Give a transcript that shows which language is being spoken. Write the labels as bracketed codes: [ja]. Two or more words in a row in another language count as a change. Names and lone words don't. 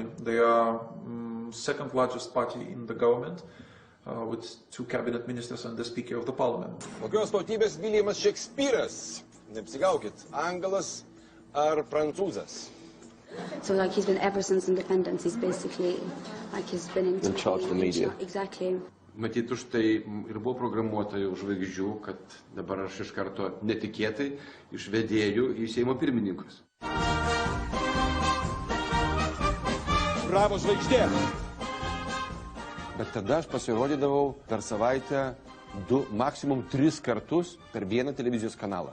[en] They are second largest party in the government, with 2 cabinet ministers and the Speaker of the Parliament. [lt] Kokios tautybės Williamas Shakespeare'as? Neapsigaukit, Angelas ar Prancūzas? [en] So like he's been ever since independence, he's basically like he's been in charge of the media. Exactly. [lt] Matyt, už tai ir buvo programuota jau žvaigždžių, kad dabar aš iš karto netikėtai iš vedėjų į Seimo pirmininkus. Bravo žvaigždė! Bet tada aš pasirodydavau per savaitę 2, maksimum 3 kartus per vieną televizijos kanalą.